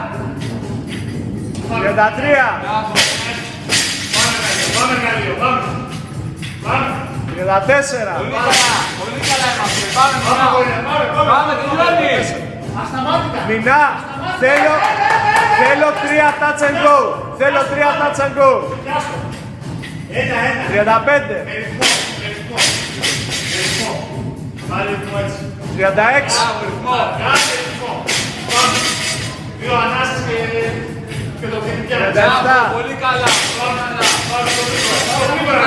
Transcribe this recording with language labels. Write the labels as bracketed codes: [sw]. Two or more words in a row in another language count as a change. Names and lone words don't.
[el] 33. Μπράβο. Πάμε Γαλλίο, πάμε. 34. Πολύ καλά είμαστε. Πάμε, Μινά. Πάμε, τελειώνεις. Ασταμάτητα. Μινά, θέλω 3 [en] touch and go. [el] Θέλω 3 [en] touch and go. [el] 35. Πάλι ρυθμό έτσι. 36. Μπράβο, ρυθμό. Κάνε ρυθμό. Πάμε. 2 ανάσες και το φινικιά. 37. Πολύ καλά. Πάμε το γρήγορα.